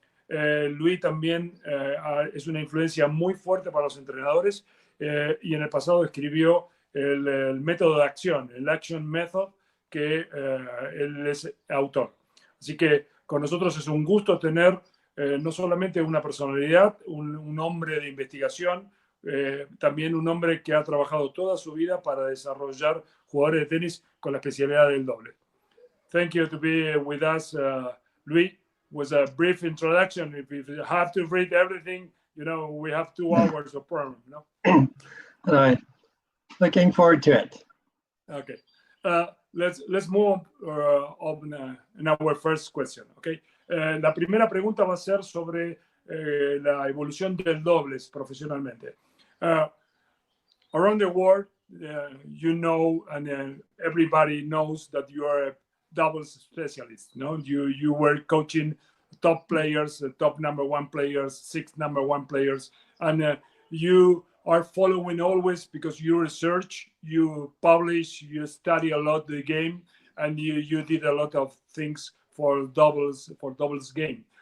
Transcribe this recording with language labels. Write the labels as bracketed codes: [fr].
[es] Luis también es una influencia muy fuerte para los entrenadores y en el pasado escribió el método de acción, el Action Method, que él es autor. Así que con nosotros es un gusto tener no solamente una personalidad, un hombre de investigación, también un hombre que ha trabajado toda su vida para desarrollar jugadores de tenis con la especialidad del doble. [en] Thank you to be with us, Luis. Was a brief introduction. If you have to read everything, we have 2 hours of program, All right. Looking forward to it. Okay. Let's move on in our first question. Okay. [es] La primera pregunta va a ser sobre la evolución del dobles profesionalmente. [en] Around the world, and everybody knows that you are a doubles specialist. No, you were coaching top players, top number 1 players, 6 number 1 players, and you are following always because you research, you publish, you study a lot the game, and you did a lot of things for doubles game.